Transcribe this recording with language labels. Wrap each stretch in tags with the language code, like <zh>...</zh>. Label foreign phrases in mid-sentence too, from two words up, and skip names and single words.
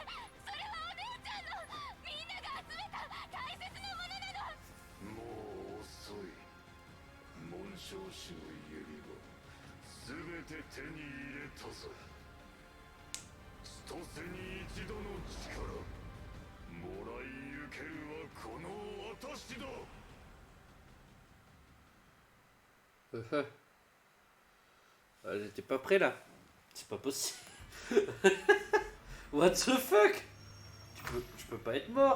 <ja>それはお姉ちゃんの、みんなが集めた大切なものなの。もう遅い。紋章師の指輪全て手に入れたぞ。千歳に一度の力もらい受けるはこの私だ。</ja> <fr>J'étais pas prêt là. C'est pas possible.</fr> <en>What the fuck?</en> <fr>Je peux pas être morte.</fr>